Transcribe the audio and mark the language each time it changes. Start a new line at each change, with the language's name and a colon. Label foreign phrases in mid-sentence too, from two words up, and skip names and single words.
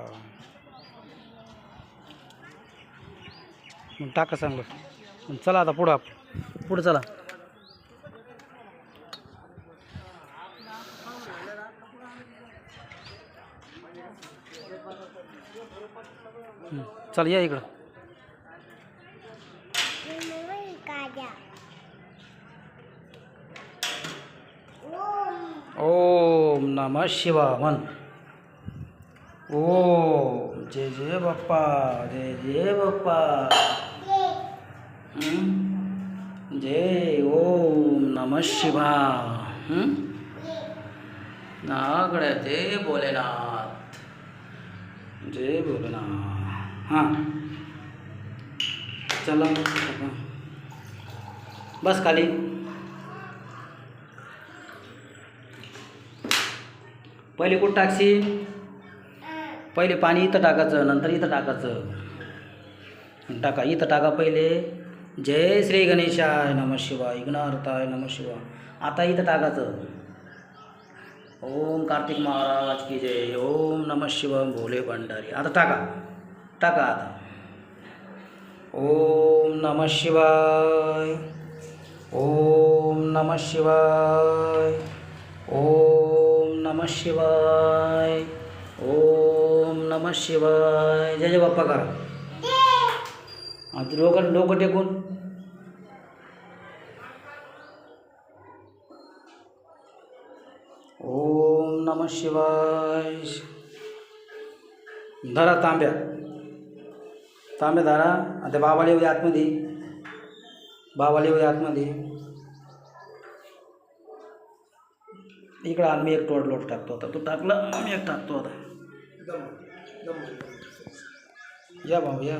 Marathi: टाका चांगलं. चला आता पुढं पुढं चला. चल या इकडं.
Sanskrit: ओम नमः शिवाय
Marathi: म्हण. ओम जय जय बाप्पा, जय जय बाप्पा.
Sanskrit: जय ओम नमः शिवाय.
Marathi: नागड्या जय भोलेनाथ, जय भोलेनाथ. हां चला बस खाली. पहिले कुठं टाकशील? पहिले पाणी इथं टाकायचं, नंतर इथं टाकायचं. टाका इथं टाका पहिले.
Sanskrit: जय श्री गणेशाय नमः शिवाय, विघ्नहर्ताय नमः शिवाय.
Marathi: आता इथं टाकायचं. ओम कार्तिक महाराज की जय.
Sanskrit: ओम नमः शिवाय
Marathi: भोले भंडारी. आता टाका टाका आता.
Sanskrit: ओम नमः शिवाय, ओम नमः शिवाय, ओम नमः शिवाय, ओम नमः शिवाय.
Marathi: जय जय बाप्पा करा. आता डोकं टेकून.
Sanskrit: ओम नमः शिवाय.
Marathi: धरा तांब्या धरा. आता बाबाला येऊ आतमध्ये. बाबाला येऊ आतमध्ये. इकडं आम्ही एक लोट टाकतो. आता तू टाकला, मी एक टाकतो. आता या बाबा या.